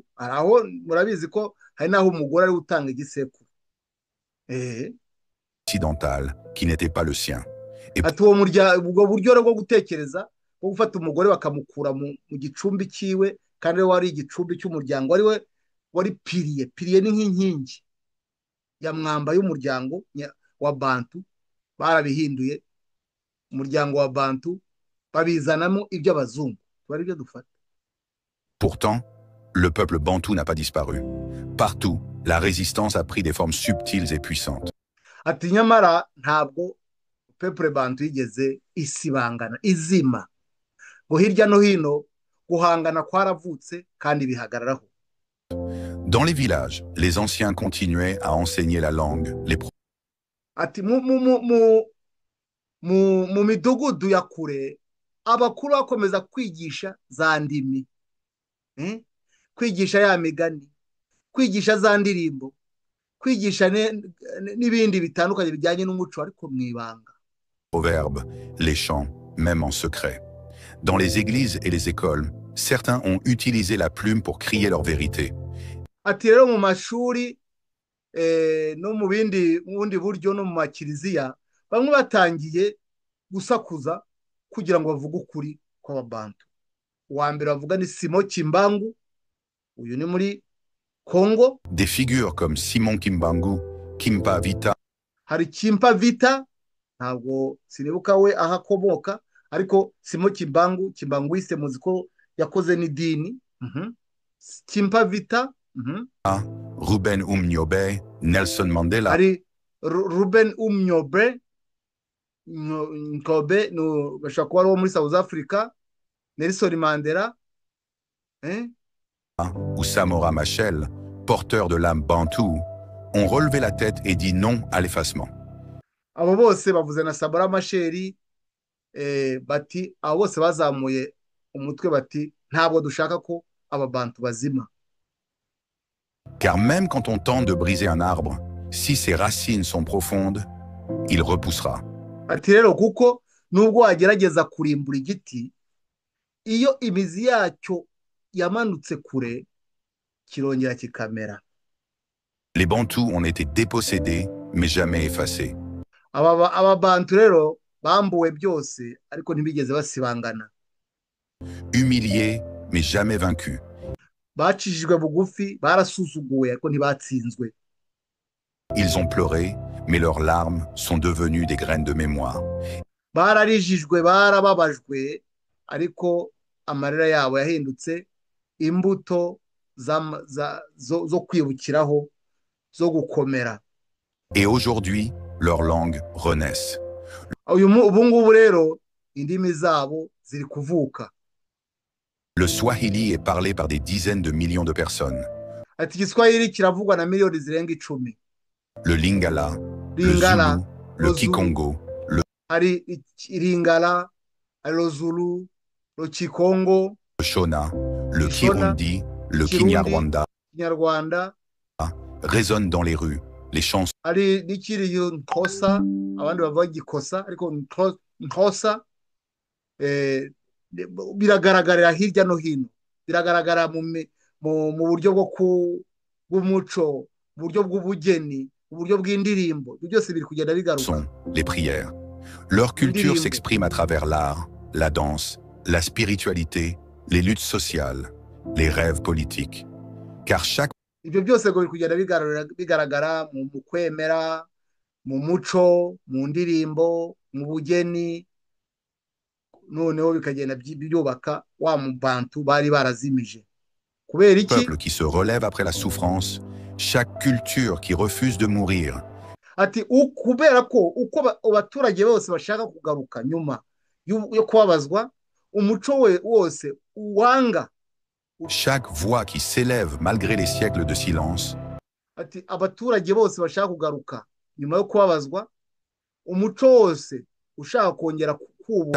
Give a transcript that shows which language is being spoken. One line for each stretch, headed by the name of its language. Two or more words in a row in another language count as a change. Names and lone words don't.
Kinyarwanda: Aho murabizi ko hari naho umugore ari utanga igisekuru
French: occidental qui n'était pas le sien.
Kinyarwanda: Ati uwo muryango, ubwo buryo bwo gutekereza bwo gufata umugore bakamukura mu gicumbi cyiwe, kandi wari igicumbi cy'umuryango, wari piriye ni nk'inkingi ya mwamba y'umuryango wa bantu. Barabihinduye umuryango wa bantu babizanamo iby'abazungu, bari byo dufata.
French: Pourtant, le peuple bantou n'a pas disparu. Partout, la résistance a pris des formes subtiles et puissantes.
Kinyarwanda: Ati nyamara ntabwo peuple bantu yigeze isibangana izima, ngo hirya no hino guhangana kwaravutse kandi bihagararaho.
French: Dans les villages, les anciens continuaient à enseigner la langue.
Kinyarwanda: Ati mu midugudu ya kure abakuru bakomeza kwigisha za ndimi, kwigisha ya migani, kwigisha za ndirimbo, kwigisha n'ibindi bitandukanye bijyanye n'umuco, ariko mu ibanga.
French: Proverbes, les chants, même en secret. Dans les églises et les écoles, certains ont utilisé la plume pour crier leur vérité.
Kinyarwanda: Ati rero mu mashuri no mu bundi buryo no mu makiriziya, bamwe batangiye gusakuza kugira ngo bavuge ukuri kw'ababantu. Uwa mbere bavuga ni Simon Kimbangu, uyu ni muri Congo.
French: Des figures comme Simon Kimbangu, Kimpa Vita.
Kinyarwanda: Hari Kimpa Vita, ntabwo sinibuka we aho akomoka, ariko Simon Kimbangu wise muzi ko yakoze n'idini. Kimpa Vita. Ruben Umnyobe, Nelson Mandela. Hari Ruben Umnyobe bashobora kuba ari uwo muri South Africa.
French: Nelson Mandela, ou Samora Machel, porteurs de l'âme bantou, ont relevé la tête et dit non à l'effacement.
Kinyarwanda: Abo bose bavuze na Samora Machel, bati abo bose bazamuye umutwe bati ntabwo dushaka ko ababantu bazima.
French: Car même quand on tente de briser un arbre, si ses racines sont profondes, il repoussera.
Kinyarwanda: Ati rero kuko nubwo wagerageza kurimbura igiti, iyo imizi yacyo yamanutse kure kirongera kikamera.
French: Les Bantous ont été dépossédés, mais jamais effacés.
Kinyarwanda: Ababantu rero bambuwe byose, ariko ntibigeze basibangana.
French: Humiliés, mais jamais vaincus.
Kinyarwanda: Bacishijwe bugufi, barasuzuguwe, ariko ntibatsinzwe.
French: Ils ont pleuré, mais leurs larmes sont devenues des graines de mémoire.
Kinyarwanda: Bararijijwe, barababajwe, ariko amarira yabo yahindutse imbuto zo kwibukiraho, zo gukomera.
French: Et aujourd'hui, leurs langues renaissent.
Kinyarwanda: Ubu ngubu rero indimi zabo ziri kuvuka.
French: Le Swahili est parlé par des dizaines de millions de personnes.
Kinyarwanda: Ati Igiswahili kiravugwa na miliyoni zirenga 10.
French: Le Lingala, le Zulu, le Kikongo,
Kinyarwanda: hari Lingala,
French: le Zulu, le Kikongo, le Shona, le Kirundi, le Kinyarwanda résonnent dans les rues. Les chansons
Kinyarwanda: hari n'ikiri Nkosa, abandi bavuga Gikosa, ariko Nkosa biragaragarira hirya no hino, biragaragara mu buryo bw'umuco, mu buryo bw'ubugeni, mu buryo bw'indirimbo, byose biri kugenda bigaruka.
French: Les prières. Leur culture s'exprime à travers l'art, la danse, la spiritualité, les luttes sociales, les rêves politiques. Car chaque
Kinyarwanda: ibyo byose ngo biri kugenda bigaragara mu kwemera, mu muco, mu ndirimbo, mu bugeni, noneho bikagenda byubaka wa mubantu bari barazimije. Kubera iki?
French: Peuple qui se relève après la souffrance, chaque culture qui refuse de mourir.
Kinyarwanda: Ati kubera ko uko abaturage bose bashaka kugaruka nyuma yo kubabazwa, umuco we wose uwanga.
French: Chaque voix qui s'élève malgré les siècles de silence.
Kinyarwanda: Ati abaturage bose bashaka kugaruka nyuma yo kubabazwa, umuco wose ushaka kongera kubura.